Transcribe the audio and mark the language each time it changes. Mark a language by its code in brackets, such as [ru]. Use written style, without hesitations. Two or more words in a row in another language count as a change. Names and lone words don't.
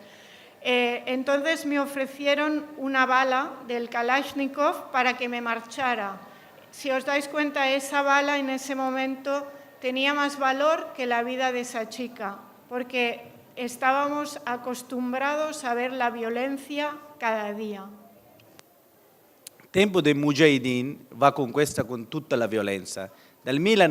[es] Entonces me ofrecieron una bala del Kalashnikov para que me marchara. Si os dais cuenta, esa bala en ese momento tenía más valor que la vida de esa chica, porque estábamos acostumbrados a ver la violencia cada día. [it] Il tempo dei Mujahideen va con tutta la violenza. Dal